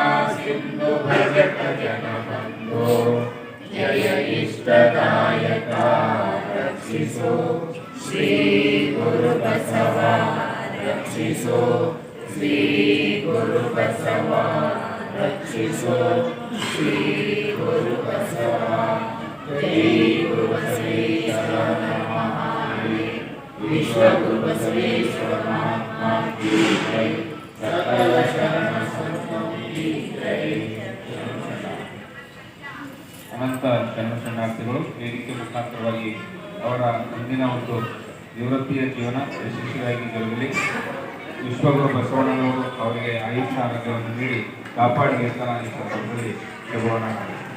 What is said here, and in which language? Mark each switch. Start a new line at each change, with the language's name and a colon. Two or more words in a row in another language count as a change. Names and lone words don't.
Sanskrit: सिन्धु भजत जनबन्धो जय इष्टदायका
Kannada: ರಕ್ಷಿಸೋ ಶ್ರೀ ಗುರು ಬಸವಾ ರಕ್ಷಿಸೋ ಶ್ರೀ ಗುರು ಬಸವಾ ರಕ್ಷಿಸೋ ಶ್ರೀ ಗುರು ಬಸವಾ
Sanskrit: जय गुरु बसवेश्वर नमः।
Hindi: विश्व गुरु बसवेश्वर महात्मा की जय। सकल शरण संतों की जय।
Kannada: ಅನಂತ ಶರಣಾರ್ಥಿಗಳು ವೇದಿಕೆ ಮುಖಾಂತರವಾಗಿ ಅವರ ಮುಂದಿನ ಒಂದು ನಿವೃತ್ತಿಯ ಜೀವನ ಯಶಸ್ವಿಯಾಗಿ ಜರುಗಲಿ. ವಿಶ್ವಗುರು ಬಸವಣ್ಣನವರು ಅವರಿಗೆ ಆಯುಷ್ಯ ಆರೋಗ್ಯವನ್ನು ನೀಡಿ ಕಾಪಾಡಿ ಇರ್ತಾರ ಈ ಸಂದರ್ಭದಲ್ಲಿ ಶುಭವನ್ನ ಮಾಡಿ.